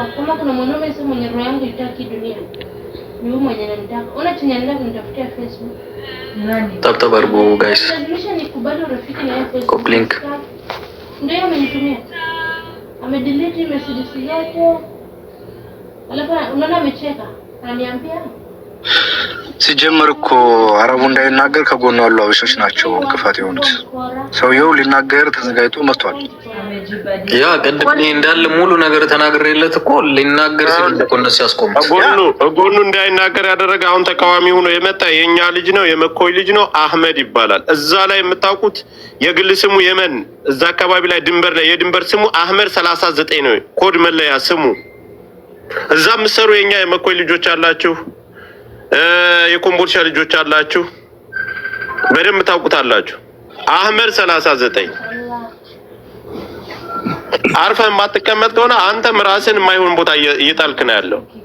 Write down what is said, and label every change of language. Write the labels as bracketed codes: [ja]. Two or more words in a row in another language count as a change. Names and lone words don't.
[sw] Kama kuna mwanaume sasa mwenye roho yangu itaki dunia, ni huyu mwenye ananitaka. Ona chenye anaenda kunitafutia Facebook. Nani? [en] Tap barbu guys. [sw] Anadhihirisha nikubali urafiki na yeye Facebook. [en] Copy link. [sw] Ndio amenitumia. Amedelete messages yake. Alafu unaona amecheka. Ananiambia [am] ሲጀምር እኮ አረቡ እንዳይናገር ከጎኑ ያሉ አበሾች ናቸው ክፋት የሆኑት። ሰውየው ሊናገር ተዘጋጅቶ መጥቷል። ያ ቅድም እንዳለ ሙሉ ነገር ተናግሬለት እኮ ሊናገር ሲል እንደቆነስ ያስቆምት ጎኑ እንዳይናገር ያደረገ አሁን ተቃዋሚ ሆኖ የመጣ የኛ ልጅ ነው፣ የመኮይ ልጅ ነው፣ አህመድ ይባላል። እዛ ላይ የምታውቁት የግል ስሙ የመን እዛ አካባቢ ላይ ድንበር ላይ የድንበር ስሙ አህመድ 39 ነው ኮድ መለያ ስሙ። እዛ ምሰሩ የኛ የመኮይ ልጆች አላችሁ፣ የኮምቦልቻ ልጆች አላችሁ፣ በደንብ ታውቁታላችሁ። አህመድ 39 አርፈ የማትቀመጥ ከሆነ አንተም ራስን የማይሆን ቦታ እየጣልክ ነው ያለው።